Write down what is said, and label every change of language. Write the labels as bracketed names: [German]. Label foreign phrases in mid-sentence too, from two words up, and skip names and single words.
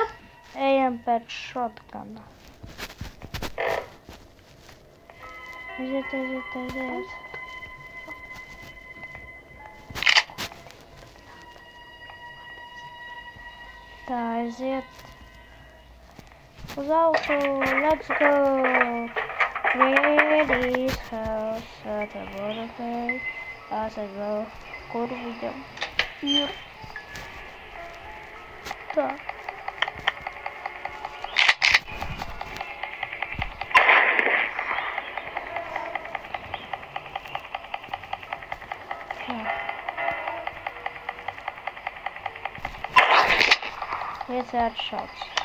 [Latvian] Ejam pēc shotguna. Aiziet. Tā, aiziet uz auto, [English] let's go! Where is house? At a waterfall. As I go, [Latvian] kur viņam ir? Tā. Viens atšauts.